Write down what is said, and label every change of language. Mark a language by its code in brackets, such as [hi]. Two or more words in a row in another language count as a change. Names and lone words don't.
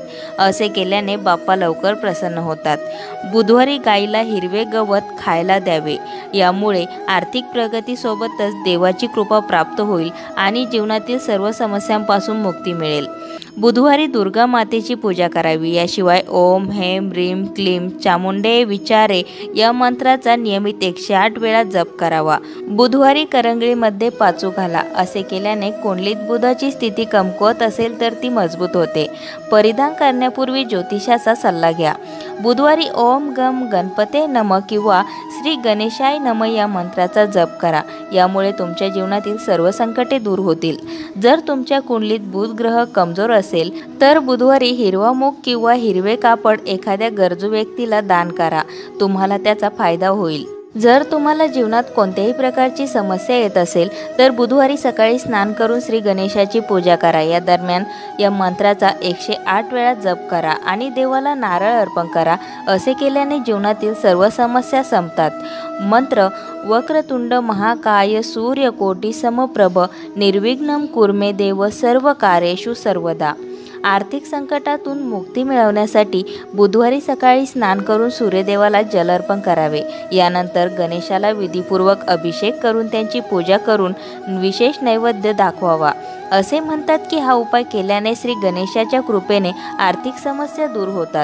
[mr] असे केल्याने बाप्पा लवकर प्रसन्न होतात। बुधवारी गाईला हिरवे गवत खायला द्यावे। यामुळे आर्थिक प्रगतीसोबतच देवाची कृपा प्राप्त होईल आणि जीवनातील सर्व समस्यांपासून मुक्ती मिळेल। बुधवारी दुर्गा मातेची पूजा करावी। याशिवाय [sa] ओम हेम ह्रीम क्लीम चामुंडे विचारे [mr] या मंत्राचा नियमित 108 वेळा जप करावा। बुधवारी करंगळीमध्ये पाचू घाला। असे केल्याने कुंडलीत बुधाची स्थिती कमकुवत असेल तर ती मजबूत होते। परिधान करण्यापूर्वी ज्योतिषाचा सल्ला घ्या। बुधवारी [sa] ओम गम गणपते नमः [mr] किंवा [sa] श्री गणेशाय नमः [mr] या मंत्राचा जप करा। यामुळे तुमच्या जीवनातील सर्व संकटे दूर होतील। जर तुमच्या कुंडलीत बुध ग्रह कमजोर असेल तर बुधवारी हिरवा मूग किंवा हिरवे कापड एखाद्या गरजू व्यक्तीला दान करा, तुम्हाला त्याचा फायदा होईल। जर तुम्हाला जीवनात कोणत्याही प्रकारची समस्या येत असेल तर बुधवारी सकाळी स्नान करून श्री गणेशाची पूजा करा। या दरम्यान या मंत्राचा 108 वेळा जप करा आणि देवाला नारळ अर्पण करा। असे केल्याने जीवनातील सर्व समस्या संपतात। [sa] मंत्र वक्रतुंड महाकाय सूर्यकोटी समप्रभ निर्विघ्नं कुर्मे देव सर्व कार्येषु सर्वदा। [mr] आर्थिक संकटातून मुक्ती मिळवण्यासाठी बुधवारी सकाळी स्नान करून सूर्यदेवाला जल अर्पण करावे। यानंतर गणेशाला विधीपूर्वक अभिषेक करून त्यांची पूजा करून विशेष नैवेद्य दाखवावा। असे म्हणतात की हा उपाय केल्याने श्री गणेशाच्या कृपेने आर्थिक समस्या दूर होतात।